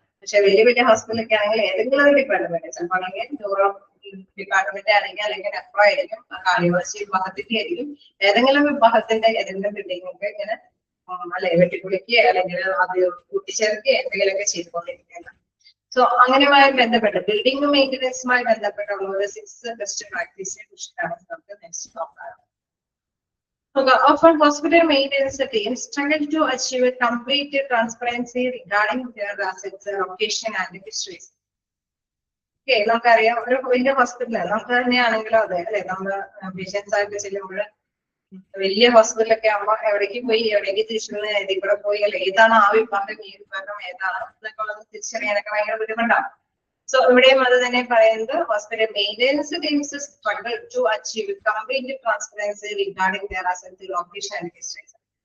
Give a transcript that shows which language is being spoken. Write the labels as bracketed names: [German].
[Malayalam] പക്ഷെ വലിയ ഹോസ്പിറ്റലൊക്കെ ആണെങ്കിൽ ഏതെങ്കിലും ഒരു ഡിപ്പാർട്ട്മെന്റ്, ചിലപ്പോൾ ആണെങ്കിൽ ന്യൂറോ ഡിപ്പാർട്ട്മെന്റ് ആണെങ്കിൽ അല്ലെങ്കിൽ നെഫ്രോ ആയിരിക്കും, കാർഡിയോളജി വിഭാഗത്തിന്റെ ആയിരിക്കും, ഏതെങ്കിലും വിഭാഗത്തിന്റെ ഏതെങ്കിലും ബിൽഡിംഗ് ഇങ്ങനെ അല്ലെ വെട്ടിക്കുളിക്കുക അല്ലെങ്കിൽ അത് കൂട്ടിച്ചേർക്കുക എന്തെങ്കിലുമൊക്കെ ചെയ്തുകൊണ്ടിരിക്കുന്നത്. സോ അങ്ങനെയുമായി ബന്ധപ്പെട്ട് ബിൽഡിംഗ് മെയിൻ്റെനൻസുമായി ബന്ധപ്പെട്ടുള്ള ഒരു 6 ബെസ്റ്റ് പ്രാക്ടീസിനെ കുറിച്ചിട്ടാണ് നമുക്ക് നെക്സ്റ്റ് നോക്കാം. [English] Often hospital maintenance teams struggle to achieve complete transparency regarding their assets, location and histories. [Malayalam] Okay, നമുക്കറിയാം ഒരു വലിയ ഹോസ്പിറ്റൽ നമുക്ക് തന്നെയാണെങ്കിലും അതെ അല്ലെ, നമ്മൾ പേഷ്യൻസ് ആയിട്ട് ചെല്ലുമ്പോൾ വലിയ ഹോസ്പിറ്റലൊക്കെ ആകുമ്പോൾ എവിടേക്ക് പോയി എവിടേക്ക് തിരിച്ചുള്ള ഏതിൽ കൂടെ പോയി അല്ലെ, ഏതാണ് ആ വിഭാഗം ഈ വിഭാഗം ഏതാണ് എന്നൊക്കെ ഉള്ളത് തിരിച്ചറിയാനൊക്കെ ഭയങ്കര ബുദ്ധിമുട്ടാണ്. [English] so [Malayalam] ഇവിടെയും അത് തന്നെ പറയുന്നത്, [English] Hospital maintenance teams struggle to achieve complete transparency regarding their asset, location and histories.